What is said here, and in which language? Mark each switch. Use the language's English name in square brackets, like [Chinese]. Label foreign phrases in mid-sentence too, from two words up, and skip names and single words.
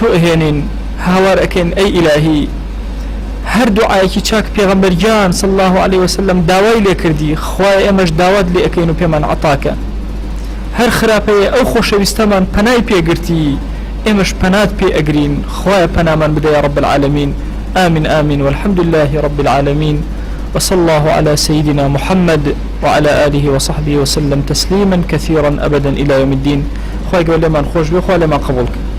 [Central Kurdish] ئەهێنین هاوار ئەکەین ئەی ئیلاهی هەر دوعایەکی چاک پێغەمبەر گیان [Arabic] صلی الله علیه وسلم [Central Kurdish] داوای لێ کردی خوای ئێمەش داوات لێ ئەکەین و پێمان عەتاکە هەر خراپەیە ئەو خۆشەویستەمان پەنای پێگرتی ئێمەش پەنات پێ ئەگرین خوایە پەنامان بدە [Arabic] یا رب العالمین آمين آمين والحمد لله رب العالمين وصلى الله على سيدنا محمد وعلى آله وصحبه وسلم تسليما كثيرا أبدا إلى يوم الدين خواهي قبل لما نخوش بي خواهي لما قبولك